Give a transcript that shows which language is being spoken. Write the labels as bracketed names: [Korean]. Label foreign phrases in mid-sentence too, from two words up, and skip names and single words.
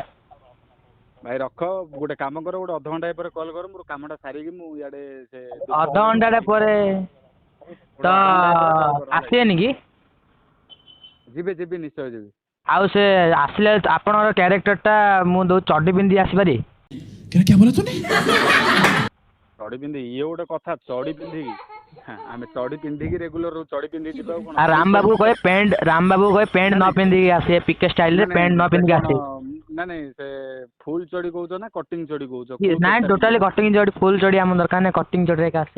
[Odia] ଭାଇ ରଖ, ଗୋଟେ କାମ କର, ଗୋଟେ ଅଧଘଣ୍ଟା ପରେ କଲ୍ କର, ମୋର କାମଟା ସାରିକି ମୁଁ ଇଆଡେ ସେ ଅଧଘଣ୍ଟାଟେ ପରେ ତ ଗୋଟେ ଅଧଘଣ୍ଟା ପରେ କଲ୍ କର ହେଲା କି। ଆସିବେନି କି? ଯିବି ନିଶ୍ଚୟ ଯିବି। ଆଉ ସେ ଆସିଲେ ଆପଣଙ୍କର କ୍ୟାରେକ୍ଟରଟା ମୁଁ ଦଉ ଚଡି ପିନ୍ଧି ଆସିପାରିବି? [Hindi] क्या बोला तूने? [Odia] ଚଡି ପିନ୍ଧି ଇଏ ଗୋଟେ କଥା, ଚଡି ପିନ୍ଧିକି ଆମେ ଚଡି ପିନ୍ଧିକି ରେଗୁଲାର ଚଡି ପିନ୍ଧିକି ଯିବା ଆଉ କଣ। ଆଉ ରାମ ବାବୁ କହେ ପ୍ୟାଣ୍ଟ ନ ପିନ୍ଧିକି ଆସିବେ, ପିକେ ଷ୍ଟାଇଲରେ ପ୍ୟାଣ୍ଟ ନ ପିନ୍ଧିକି ଆସିବେ। ନାଇଁ ସେ ଫୁଲ ଚଡି କହୁଛ ନା କଟିଂ ଚଡି କହୁଛ? ନାଇଁ ଟୋଟାଲି କଟିଂ ଚଡି, ଫୁଲ ଚଡି ଆମ ଦରକାର ନାହିଁ, କଟିଂ ଚଡିରେ ଆସିବେ।